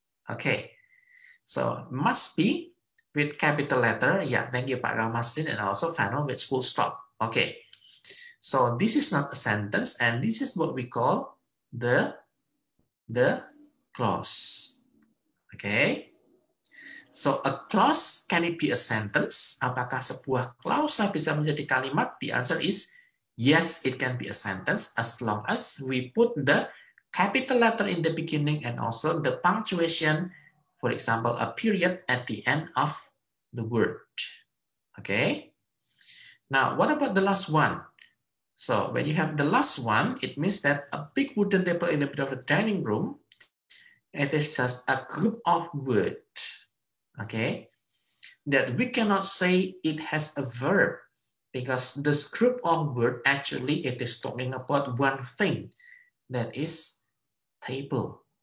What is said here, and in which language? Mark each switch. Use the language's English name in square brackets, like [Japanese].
[English] Okay, so must be with capital letter. Yeah, thank you Pak Ramasdin, and also final with full stop. Okay, so this is not a sentence, and this is what we call the clause. Okay, so a clause, can it be a sentence? [Indonesian] Apakah sebuah klausa bisa menjadi kalimat? [English] The answer is yes, it can be a sentence as long as we put the capital letter in the beginning and also the punctuation, for example, a period at the end of the word. Okay, now what about the last one? So when you have the last one, it means that a big wooden table in the middle of the dining room, it is just a group of words, okay, that we cannot say it has a verb because this group of words actually it is talking about one thing, that is table.